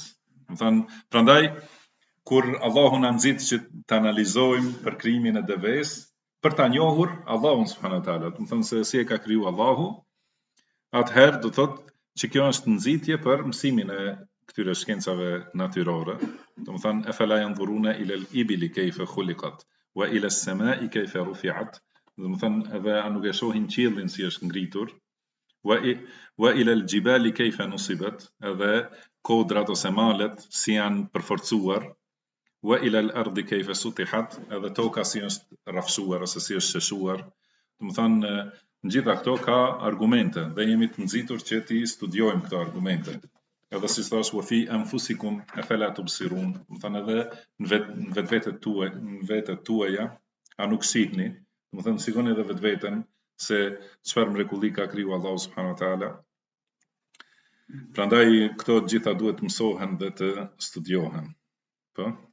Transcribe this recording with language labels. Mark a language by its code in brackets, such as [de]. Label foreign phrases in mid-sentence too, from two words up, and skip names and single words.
[sq] Domethënë, prandaj kur Allahu na nxit që të analizojmë për krijimin e devës, për ta njohur Allahun [ar] سبحانه وتعالى, [sq] domethënë se si e ka kriju Allahu, atëherë do thotë që kjo është nxitje për mësimin e këtyre shkencave natyrore. [ar] Domethënë أفلا ينظرون إلى الإبل كيف خلقت وإلى السماء كيف رفعت. [sq] Domethënë edhe a nuk e shohin qiellin si është ngritur, [ar] وإلى الجبال كيف نصبت, [sq] edhe kodrat ose malet si janë përforcuar, [ar] وإلى الأرض كيف سطحت, [sq] edhe toka si është rrafshuar ose si është sheshuar. Domethënë në gjitha këto ka argumente dhe jemi të nxitur që ti studiojmë këto argumente. Edhe si thash [ar] وفي أنفسكم أفلا تبصرون, [sq] domethënë edhe në vetet tuaja a nuk shihni, domethënë shikoni edhe vetveten se çfarë mrekulli ka kriju Allahu [ar] سبحانه وتعالى. [sq] Prandaj këto të gjitha duhet të mësohen dhe të studiohen. Po?